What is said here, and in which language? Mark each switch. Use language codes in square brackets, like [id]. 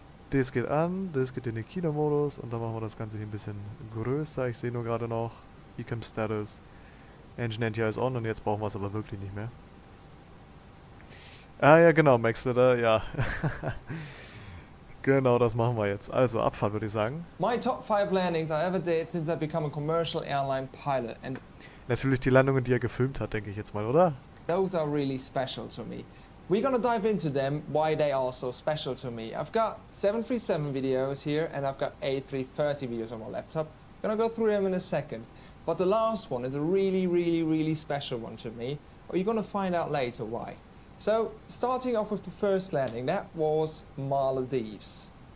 [de] Das geht an, das geht in den Kinomodus und dann machen wir das Ganze hier ein bisschen größer. Ich sehe nur gerade noch Ecam Status. Engine NTI ist on und jetzt brauchen wir es aber wirklich nicht mehr. Ah ja, genau, Max, oder? Ja. Genau, das machen wir jetzt. Also, Abfahrt würde ich sagen. [en] My top 5 landings I ever did since I become a commercial airline pilot. And [de] natürlich die Landungen, die er gefilmt hat, denke ich jetzt mal, oder? [en] Those are really special to me. We're gonna dive into them, why they are so special to me. I've got 737 videos here and I've got A330 videos on my laptop. I'm gonna go through them in a second. But the last one is a really special one to me. Or you're gonna find out later why. So, starting off with the first landing, that was Maldives.